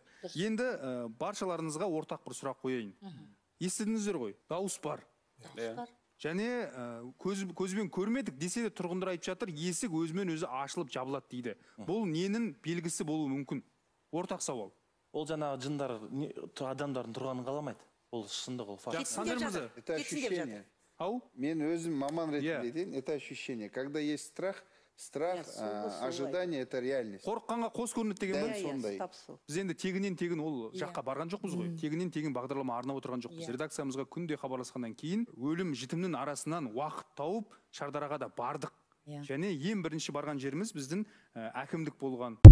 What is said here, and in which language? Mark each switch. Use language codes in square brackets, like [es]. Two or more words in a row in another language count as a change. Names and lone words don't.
[kk] Енді баршаларыңызға ортақ бір сұрақ қояйын. Естідіңіздер ғой, дауыс бар. Және көзбен көрмедік десе де тұрғындар айтып жатыр, есік өзімен өзі ашылып жабылады дейді. Бұл ненің белгісі болуы мүмкін? Ортақ сауал. Ол жаңағы жындар адамдардың тұрғанын қаламайды. Ол шындық, ол факт. [ru] Это ощущение. [kk] Мен өзім маман ретінде айтайын, [ru] это ощущение. Когда есть страх, ожидание — это реальность. [kk] Қорыққанға қос көрінеді деген сондай. Біз енді тегінен ол жаққа барған жоқпыз ғой. Тегінен бағдарлама арнап отырған жоқпыз. Редакциямызға күнде хабарласқаннан кейін өлім жітімнің арасынан уақыт тауып Шардараға да бардық. Және ең бірінші барған жеріміз біздің әкімдік болған.